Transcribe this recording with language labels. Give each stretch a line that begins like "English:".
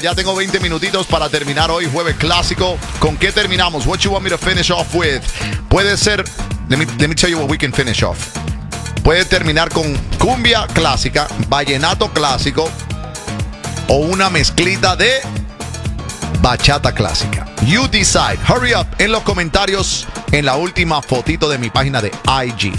Spanish: Ya tengo 20 minutitos para terminar hoy, jueves clásico. ¿Con qué terminamos?
English: What you want me to finish off with?
Spanish: Puede ser,
English: let me tell you what we can finish off.
Spanish: Puede terminar con cumbia clásica, vallenato clásico o una mezclita de bachata clásica.
English: You decide. Hurry up.
Spanish: En los comentarios, en la última fotito de mi página de IG.